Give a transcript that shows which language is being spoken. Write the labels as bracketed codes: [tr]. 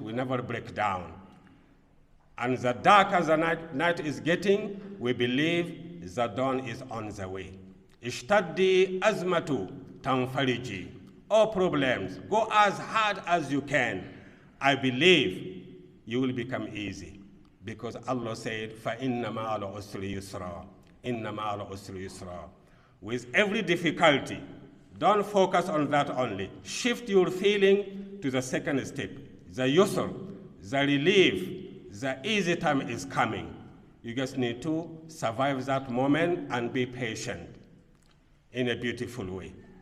[en] We never break down. And the darker the night is getting, we believe the dawn is on the way. [ar] Ishtaddi azmatu tanfariji. [en] All problems, go as hard as you can. I believe you will become easy. Because Allah said, [ar] فَإِنَّ مَعَ الْعُسْرِ يُسْرًا. إِنَّ مَعَ الْعُسْرِ يُسْرًا. [en] With every difficulty, don't focus on that only. Shift your feeling to the second step. The yusr, the relief, the easy time is coming. You just need to survive that moment and be patient in a beautiful way.